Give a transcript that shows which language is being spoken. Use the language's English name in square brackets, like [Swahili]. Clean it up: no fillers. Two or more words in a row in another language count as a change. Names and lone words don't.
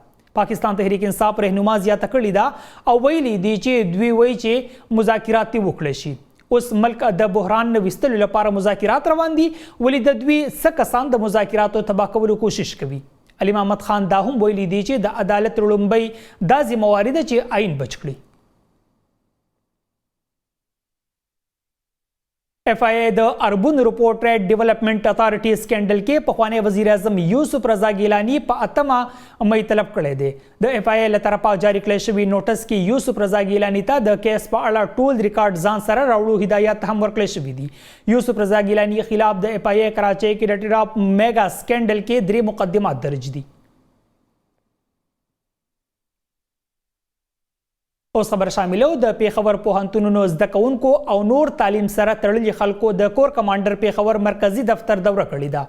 [Pashto] پاکستان تحریک انصاف رهنما زیاته کړې ده او ویلي دي چې دوی وایي چې مذاکرات وکړی شي. اوس ملک د بحران نه ویستلو لپاره مذاکرات روان دي ولې د دوی څه کسان د مذاکراتو تباه کولو کوشش کوي. علي محمد خان دا هم ویلي دي چې د عدالت لومړی دا ذمہواري ده چې آئین بچ کړي. اف آئی اے د اربن رپورټ ډیولپمنٹ اتھارټي سکینډل کې پخوانی وزیر اعظم یوسف رضا ګیلانی په 8 مئی طلب کړی دی. د اف آئی اے له طرفه جاری کړی شوي نوټس کې یوسف رضا ګیلانی ته د کیس په اړه ټول ریکارډ ځان سره راوړو هدایت هم ورکړی شوي دي. یوسف رضا ګیلانی خلاف د اف آئی اے کراچۍ کې د ټراپ میگا سکینډل کې 3 مقدمات درج دي. اوس خبر شاملو د پیښور پوهنتونونو زده کوونکو او نور تعلیم سره تړلي خلکو د [English] corps commander [Pashto] پیښور مرکزی دفتر دوره کړې ده.